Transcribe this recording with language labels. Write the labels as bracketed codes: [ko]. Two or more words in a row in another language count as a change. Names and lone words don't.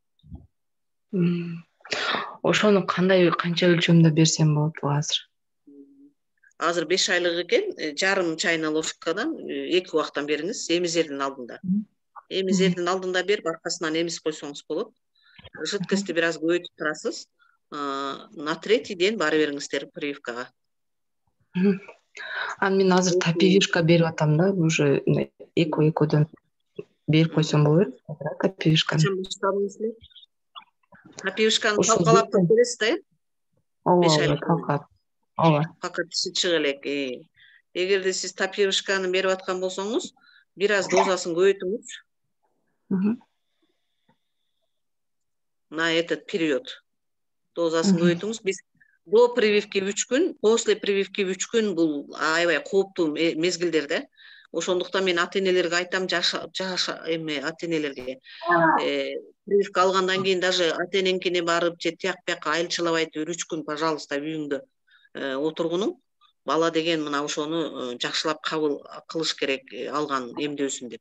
[ky] Ошону канча өлчөмдө берсем болот азыр? Азыр 5 айлык экен, жарым чайна ложкадан 2 убактан бериңиз, эмизердин алдында. Эмизердин алдында берип, аркасынан эмиз койсоңуз болот. Жидкостти бир аз көбөйтүп турасыз. [ru] На третий день [ky] бара бериңиздер прививкага. Аны мен азыр тапивишка берип атам да, уже экөдөн берип койсом болот, тапивишканы. Качан баштадыңыз? Тапивишканы талкалап бересиз да? Ооба, талкалап. Ооба. Пока тиши чыга элек. Эгерде сиз тапивишканы берип аткан болсоңуз, бир аз дозасын көбөйтүңүз. [ru] На этот период [ky] дозасын көбөйтүңүз. Биз [ru] до прививки [ky] 3 күн, [ru] после прививки [ky] 3 күн бул аябай кооптуу мезгилдер да. Ошондуктан мен ата-энелерге айтам, ата-энелерге прививка алгандан кийин даже ата-энеңкине барып, же тияк-бияка айылчылап айтып 3 күн, пожалуйста, үйүңдө отургунуң. Бала деген мына ошону жакшылап кабыл кылыш керек, алган эмдөөсүн деп.